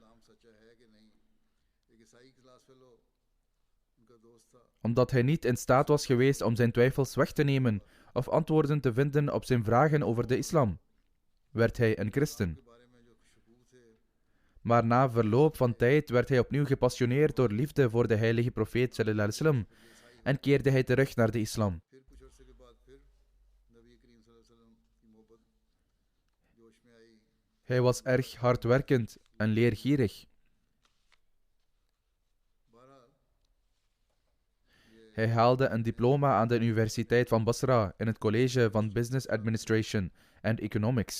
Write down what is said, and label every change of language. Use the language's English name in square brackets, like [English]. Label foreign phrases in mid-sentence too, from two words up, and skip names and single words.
[Dutch] Omdat hij niet in staat was geweest om zijn twijfels weg te nemen of antwoorden te vinden op zijn vragen over de islam, werd hij een christen. Maar na verloop van tijd werd hij opnieuw gepassioneerd door liefde voor de heilige profeet [Arabic] صلى الله عليه وسلم [Dutch] en keerde hij terug naar de islam. Hij was erg hardwerkend en leergierig. Hij haalde een diploma aan de Universiteit van Basra in het college van [English] Business Administration and Economics.